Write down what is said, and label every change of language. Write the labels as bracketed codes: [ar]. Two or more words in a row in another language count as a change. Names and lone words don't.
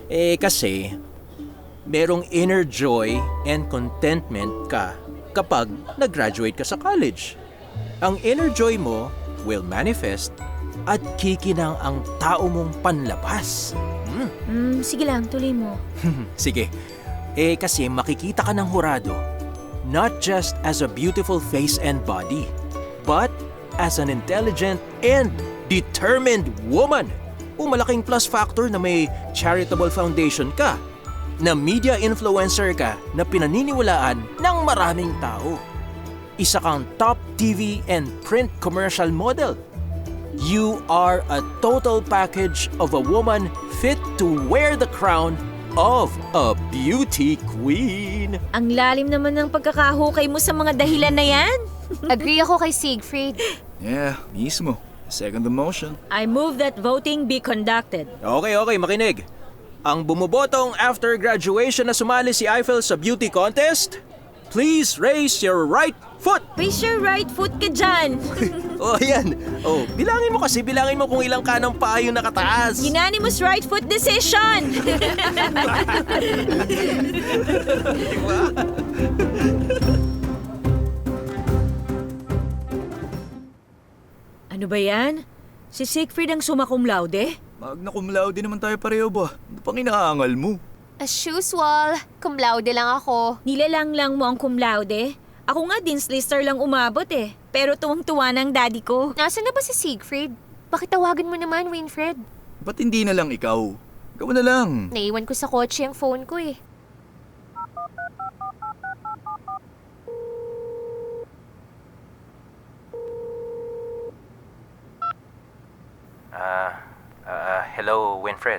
[tl] Kasi merong [en] inner joy and contentment [tl] ka kapag nag-graduate ka sa college. Ang [en] inner joy [tl] mo [en] will manifest [tl] at kikinang ang tao mong panlabas. Sige lang, tuloy mo. Sige. Kasi makikita ka ng hurado, [en] not just as a beautiful face and body, but as an intelligent and determined woman. [tl] Malaking [en] plus factor [tl] na may [en] charitable foundation [tl] ka, na [en] media influencer [tl] ka na pinaniniwalaan ng maraming tao. Isa kang [en] top TV and print commercial model. You are a total package of a woman fit to wear the crown of a beauty queen. [tl] Ang lalim naman ng pagkakahukay mo sa mga dahilan na yan. Agree ako kay Siegfried. [en] Yeah, mismo. Second the motion. I move that voting be conducted. [tl] Okay, makinig. Ang bumobotong [en] after graduation [tl] na sumali si Eiffel sa beauty contest, [en] please raise your right foot. Raise your right foot [tl] ka dyan. Yan. Bilangin mo kung ilang kanang paa yung nakataas. [en] Unanimous right foot decision. [tl] Ano ba yan? Si Siegfried ang [la] summa cum laude? Magna cum laude [tl] naman tayo pareho ba? Ano pang inaangal mo? [en] As usual, [la] cum laude [tl] lang ako. Nilalang lang mo ang [la] cum laude? [tl] Ako nga din slister lang umabot eh. Pero tuwang-tuwa ng daddy ko. Nasaan na ba si Siegfried? Bakit tawagan mo naman, Winfred? Ba't hindi na lang ikaw? Ikaw na lang. Naiwan ko sa kotse ang phone ko eh. [en] Hello, Winfred.